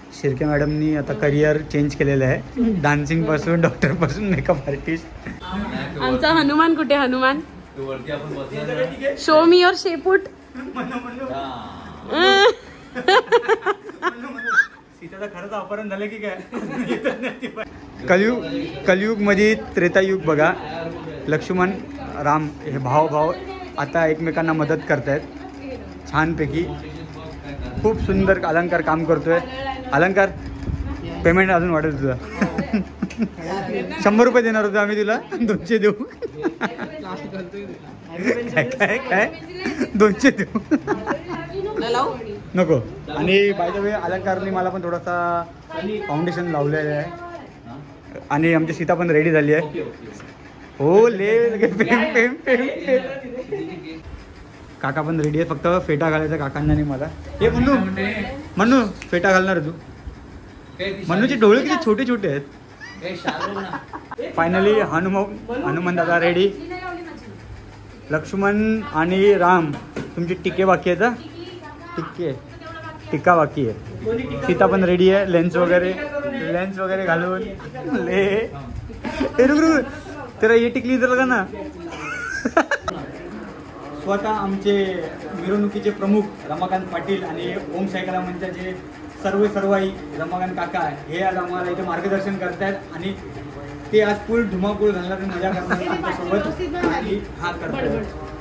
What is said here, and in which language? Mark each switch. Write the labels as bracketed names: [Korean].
[Marathi] शिर्के मॅडमनी आता career change केलेलं आहे, डान्सिंग पासून डॉक्टर पासून मेकअप आर्टिस्ट। आमचा हनुमान कुठे? हनुमान [English] show me your [Marathi] शेपूट। सीताचं खरंच अपहरण झालं की काय? कलियुग मध्ये त्रेतायुग बघा। लक्ष्मण राम हे भाव आता एकमेकांना मदत करतायत छानपैकी। खूप सुंदर अलंकार काम करतोय। अलंकार पेमेंट अजून वाढेल तुझा। 100 रुपये देणार होतो आम्ही तुला, 200 देऊ। काय 200 देऊ नको। आणि [English] by the way [Marathi] अलंकारने मला पण थोडासा फाउंडेशन लावलेलं आहे आणि आमची सीता पण रेडी झाली आहे। हो ले पेम। काका पण रेडी आहे, फक्त फेटा घालायचा काकांना नाही मला। हे म्हणू फेटा घालणार तू? म्हणूचे डोळे किती छोटे छोटे आहेत। फायनली हनुमान दादा रेडी। लक्ष्मण आणि राम तुमची टिके बाकी आहेत, टिक्का बाकी आहे। सीता पण रेडी आहे, लेन्स वगैरे घालून ले। [Hindi] रुक तेरा ये टिकली इधर लगा ना। [Marathi] स्वतः आमचे मिरवणुकीचे प्रमुख रमाकांत पाटील आणि ओम साई मंचाचे सर्वाई रमाकांत काका हे आज आम्हाला इथे मार्गदर्शन करतायत आणि ते आज फुल धुमाकूळ घालणार, मजा करणार आमच्यासोबत आणि हा करतात।